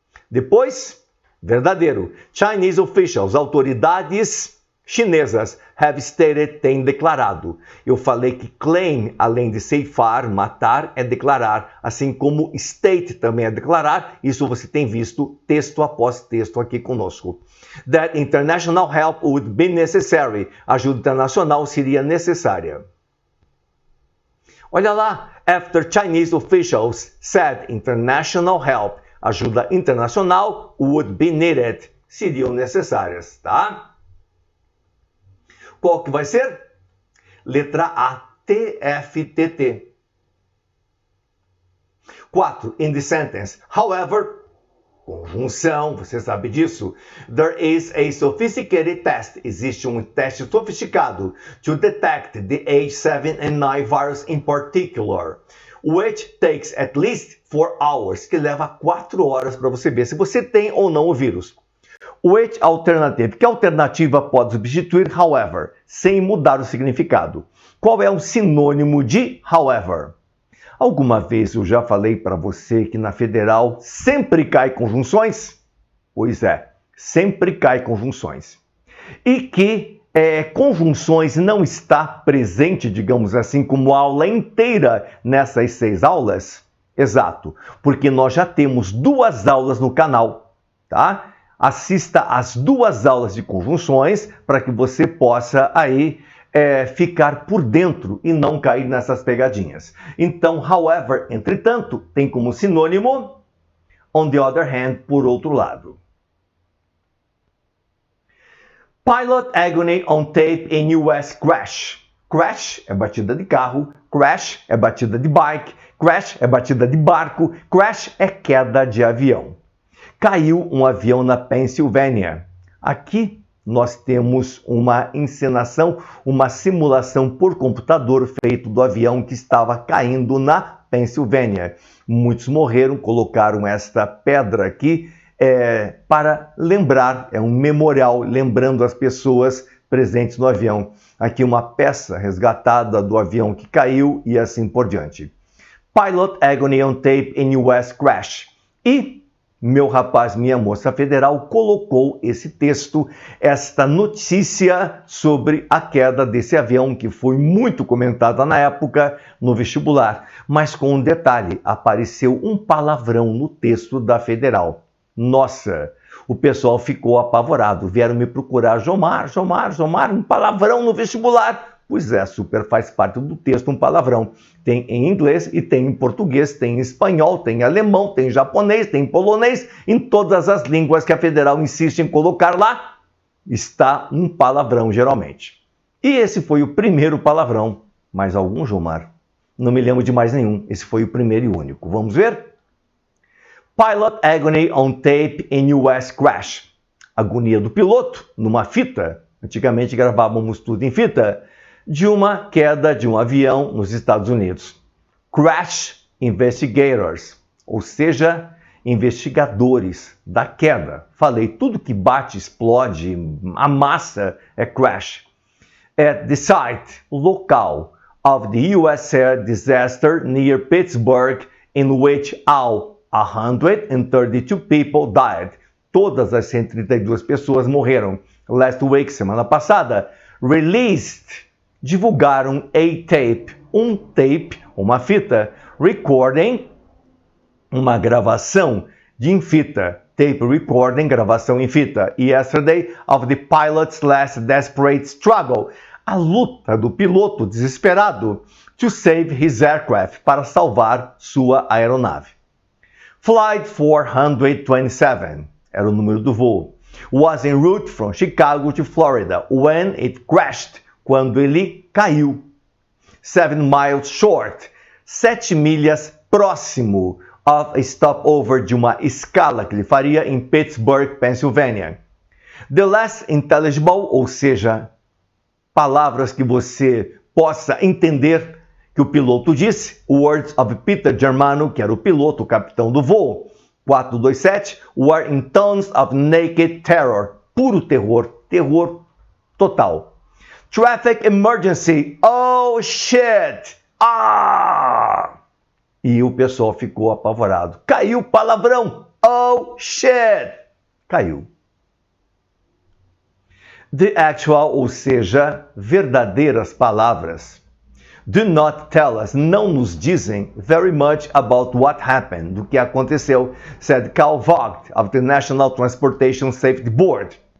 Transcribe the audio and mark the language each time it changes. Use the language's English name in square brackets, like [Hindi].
[Portuguese] Depois, verdadeiro, [English] Chinese officials, [Portuguese] autoridades chinesas, [English] have stated, [Portuguese] têm declarado. Eu falei que claim, além de ceifar, matar, é declarar, assim como state também é declarar. Isso você tem visto texto após texto aqui conosco. [English] That international help would be necessary. [Portuguese] Ajuda internacional seria necessária. Olha lá, [English] after Chinese officials said international help, [Portuguese] ajuda internacional [English] would be needed, [Portuguese] seriam necessárias, tá? Qual que vai ser? Letra A, TFTT. [English] 4. In the sentence. [Portuguese] However, conjunção, você sabe disso. [English] There is a sophisticated test. [Portuguese] Existe um teste sofisticado [English] to detect the H7N9 virus in particular, which takes at least 4 hours, [Portuguese] que leva 4 horas para você ver se você tem ou não o vírus. [English] Which alternative? [Portuguese] Que alternativa pode substituir however, sem mudar o significado? Qual é um sinônimo de however? Alguma vez eu já falei para você que na federal sempre cai conjunções? Pois é, sempre cai conjunções. E que conjunções não está presente, digamos assim, como aula inteira nessas 6 aulas? Exato, porque nós já temos 2 aulas no canal, tá? Assista às 2 aulas de conjunções para que você possa aí ficar por dentro e não cair nessas pegadinhas. Então, however, entretanto, tem como sinônimo [English] on the other hand, [Portuguese] por outro lado. [English] Pilot agony on tape in US crash. [Portuguese] Crash é batida de carro, crash é batida de bike, crash é batida de barco, crash é queda de avião. Caiu um avião na Pensilvânia. Aqui nós temos uma encenação, uma simulação por computador feito do avião que estava caindo na Pensilvânia. Muitos morreram, colocaram esta pedra aqui para lembrar, é um memorial, lembrando as pessoas presentes no avião. Aqui uma peça resgatada do avião que caiu e assim por diante. [English] Pilot agony on tape in US crash. [Portuguese] E meu rapaz, minha moça federal colocou esse texto, esta notícia sobre a queda desse avião que foi muito comentada na época no vestibular. Mas com um detalhe, apareceu um palavrão no texto da federal. Nossa, o pessoal ficou apavorado, vieram me procurar. Jomar, um palavrão no vestibular. Pois é, super faz parte do texto um palavrão. Tem em inglês e tem em português, tem em espanhol, tem em alemão, tem em japonês, tem em polonês. Em todas as línguas que a federal insiste em colocar lá, está um palavrão geralmente. E esse foi o primeiro palavrão. Mais algum, Gilmar? Não me lembro de mais nenhum. Esse foi o primeiro e único. Vamos ver? [English] Pilot agony on tape in US crash. [Portuguese] Agonia do piloto numa fita. Antigamente gravávamos tudo em fita. De uma queda de um avião nos Estados Unidos. [English] Crash investigators. [Portuguese] Ou seja, investigadores da queda. Falei, tudo que bate, explode, amassa é crash. [English] At the site, local, of the US air disaster near Pittsburgh, in which all 132 people died. [Portuguese] Todas as 132 pessoas morreram. [English] Last week, [Portuguese] semana passada, released, divulgaram a tape, um tape, uma fita, recording, uma gravação em fita. [English] Tape recording, [Portuguese] gravação em fita. [English] Yesterday, of the pilot's last desperate struggle. [Portuguese] A luta do piloto desesperado [English] to save his aircraft, [Portuguese] para salvar sua aeronave. [English] Flight 427, [Portuguese] era o número do voo, [English] was en route from Chicago to Florida when it crashed, [Portuguese] quando ele caiu. [English] 7 miles short, [Portuguese] 7 milhas próximo [English] of a stopover, [Portuguese] de uma escala que ele faria em Pittsburgh, Pennsylvania. [English] The less intelligible, [Portuguese] ou seja, palavras que você possa entender que o piloto disse, [English] words of Peter Germano, [Portuguese] que era o piloto, o capitão do voo. [English] 427, were in tones of naked terror, [Portuguese] puro terror, terror total. [English] Traffic emergency, oh shit, ah! [Portuguese] E o pessoal ficou apavorado. Caiu palavrão, [English] oh shit, [Portuguese] caiu. [English] The actual, [Portuguese] ou seja, verdadeiras palavras. [English] Do not tell us, [Portuguese] não nos dizem [English] very much about what happened, [Portuguese] do que aconteceu, [English] said Carl Vogt of the National Transportation Safety Board.